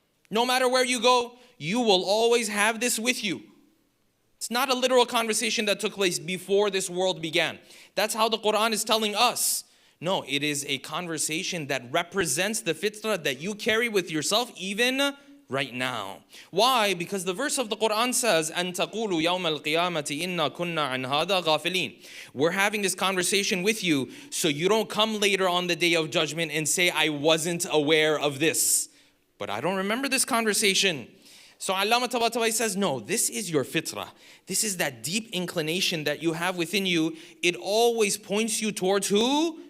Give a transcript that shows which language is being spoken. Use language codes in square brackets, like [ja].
[en] No matter where you go, you will always have this with you. It's not a literal conversation that took place before this world began. That's how the Quran is telling us. No, it is a conversation that represents the fitrah that you carry with yourself even right now. Why? Because the verse of the Quran says, [ar] أَن تَقُولُوا يَوْمَ الْقِيَامَةِ إِنَّا كُنَّا عَنْ هَذَا غَافِلِينَ. [en] We're having this conversation with you so you don't come later on the day of judgment and say, I wasn't aware of this. But I don't remember this conversation. So Allama Tabatabai says, no, this is your fitrah. This is that deep inclination that you have within you. It always points you towards who?